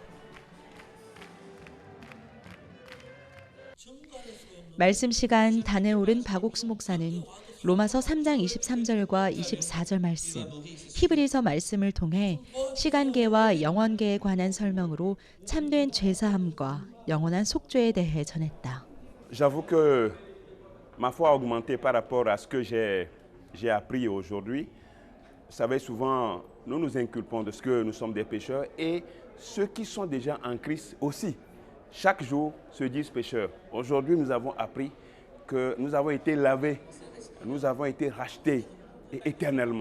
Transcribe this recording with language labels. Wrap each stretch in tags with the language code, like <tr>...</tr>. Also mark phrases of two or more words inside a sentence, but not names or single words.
<ko>말씀 시간 단에 오른 박옥수 목사는 로마서 3장 23절과 24절 말씀, 히브리서 말씀을 통해 시간계와 영원계에 관한 설명으로 참된 죄사함과 영원한 속죄에 대해 전했다.</ko> <fr>J'avoue que ma foi a augmenté par rapport à ce que j'ai appris aujourd'hui. Vous savez, souvent, nous nous inculpons de ce que nous sommes des pécheurs et ceux qui sont déjà en Christ aussi, chaque jour, se disent pécheurs. Aujourd'hui, nous avons appris que nous avons été lavés, nous avons été rachetés éternellement.</fr>